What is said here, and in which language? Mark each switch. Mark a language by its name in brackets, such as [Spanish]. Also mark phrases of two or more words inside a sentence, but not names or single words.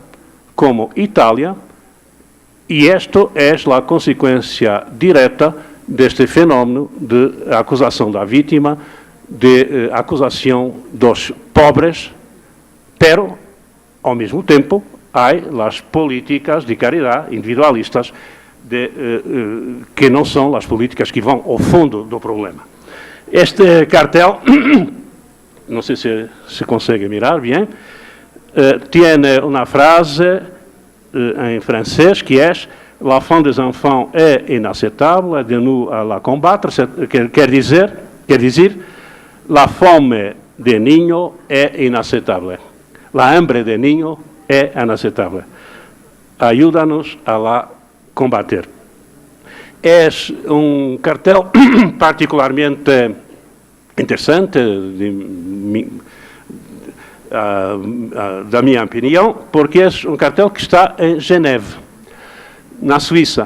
[Portuguese] como Itália, e isto é a consequência direta deste fenómeno de acusação da vítima, de acusação dos pobres, pero, ao mesmo tempo, há as políticas de caridade individualistas que não são as políticas que vão ao fundo do problema. Este cartel, não sei se se consegue mirar bem, tem uma frase em francês que é: [French] la faim des enfants est inacceptable, é de nous à la combattre. [Portuguese] Quer dizer, la fome de niño é inaceitável. [Spanish] La hambre de niño [Portuguese] é inaceitável. Ajuda-nos a la combater. É um cartel particularmente interessante, da minha opinião, porque é um cartel que está em Geneve, na Suíça.